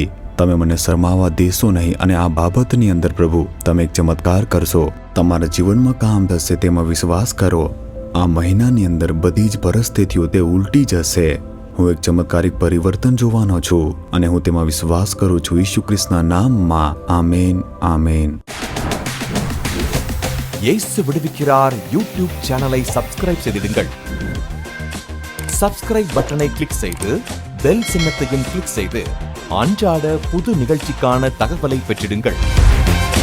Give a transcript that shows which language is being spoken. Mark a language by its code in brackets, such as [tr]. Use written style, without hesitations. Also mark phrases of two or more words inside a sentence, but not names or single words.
[gu] તમે મને શરમાવા દેશો નહીં અને આ બાબતની અંદર પ્રભુ તમે એક ચમત્કાર કરશો. તમારા જીવનમાં કામ થશે તેમાં વિશ્વાસ કરો. આ મહિનાની અંદર બધી જ પરિસ્થિતિઓ તે ઉલટી જશે. હું એક ચમત્કારિક પરિવર્તન જોવાનો છું અને હું તેમાં વિશ્વાસ કરું છું. ઈસુ ખ્રિસ્તના નામમાં આમેન, આમેન. [ta] இயேசு விடுவிக்கிறார் [en] YouTube channel subscribe [ta] செய்திடுங்கள். [en] subscribe button [ta] கிளிக் செய்து பெல் சின்னத்தையும் கிளிக் செய்து அன்றாட புது நிகழ்ச்சிக்கான தகவலை பெற்றிடுங்கள்.